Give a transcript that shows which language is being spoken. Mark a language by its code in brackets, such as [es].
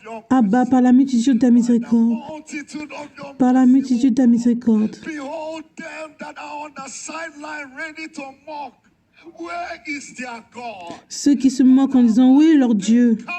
[fr] Abba, par la multitude de ta miséricorde. Par la multitude de ta miséricorde. [en] Behold them that are on the sideline ready to mock. Where is their God? [fr] Ceux qui se moquent en disant oui, leur Dieu.